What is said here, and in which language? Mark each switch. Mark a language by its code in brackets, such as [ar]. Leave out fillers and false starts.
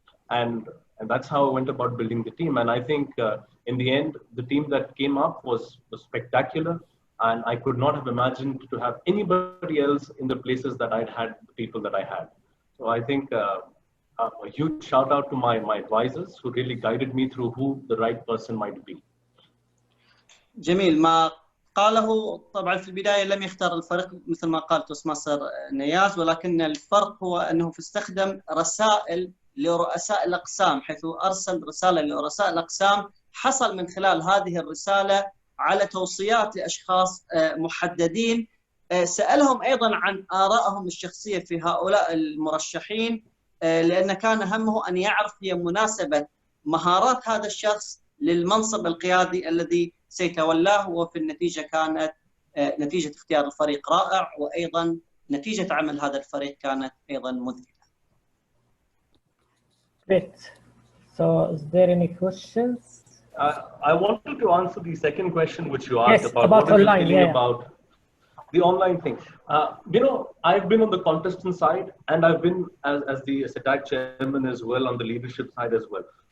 [en] And that's how I went about building the team. And I think in the end, the team that came up was spectacular. And I could not have imagined to have anybody else in the places that I'd had, the people that I had. So I think a huge shout out to my advisors who really guided me through who the right person might be. [ar] جميل. ما قاله طبعا في البداية لم يختار الفريق مثل ما قال توستماستر نياز، ولكن الفرق هو أنه استخدم رسائل لرؤساء الأقسام، حيث أرسل رسالة لرؤساء الأقسام، حصل من خلال هذه الرسالة على توصيات لأشخاص محددين، سألهم أيضا عن آرائهم الشخصية في هؤلاء المرشحين، لأن كان همه أن يعرف هي مناسبة مهارات هذا الشخص للمنصب القيادي الذي سيتولاه. وفي النتيجة كانت نتيجة اختيار الفريق رائع، وأيضا نتيجة عمل هذا الفريق كانت أيضا مذهلة. [en] Great. So, is there any questions? I wanted to answer the second question which you asked Yes, about about what is online, the feeling yeah. about the online thing. You know, I've been on the contestant side, and I've been as the Satack chairman as well on the leadership side as well.